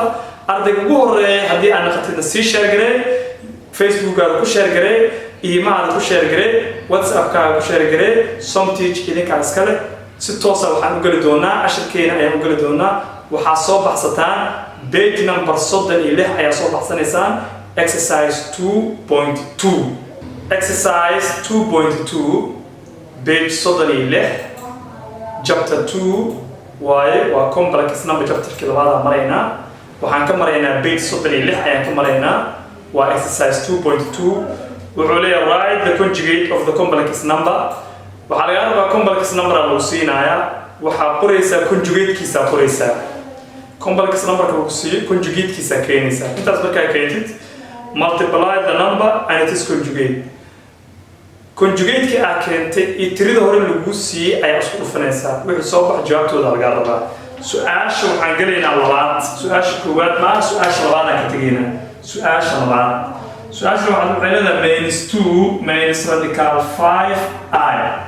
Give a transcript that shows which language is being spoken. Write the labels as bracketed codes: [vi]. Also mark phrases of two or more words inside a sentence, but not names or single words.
[so] ardayga ugu horeeya haddii aad noqotid si share garee Facebook-gaaga ku share garee email ku share garee WhatsApp-kaaga ku share garee somteach idinka iskale si toos ah waxaan u gali doonaa cashirkeena ayaan u gali doonaa. waxaa soo baxsataan [en] page number [so] 36 ayaa soo baxsanaysaan [en] exercise 2.2 exercise 2.2 page 36 chapter 2 [so] waaye waa [en] complex number [so] chapter-kii labaad maraynaa. waxaan ka maraynaa page 36 ayaan ka maraynaa waa exercise 2.2 wuxuu leeyahay [en] write the conjugate of the complex number. [so] waxaa laga rabaa [en] complex number [so] lagu siinayaa waxaa qoraysaa conjugate-kiisa qoraysaa [en] complex number-ka [so] lagu siiyo conjugate-kiisa keenaysaa. intaas markaa keentid [en] multiply the number and it is conjugate. [so] conjugate-ka aad keentay iyo tirada hore lagu siiyey ayaa isku dhufanaysaa wixii soo bax jawaabtooda laga rabaa. su-aasha waxaan gelaynaa labaad su-aasha koowaad maaha su-aasha labaad aan ka tegaynaa su-aasha labaad. su-aasha waxay leedahay -2 [en] minus radical [so] 5i.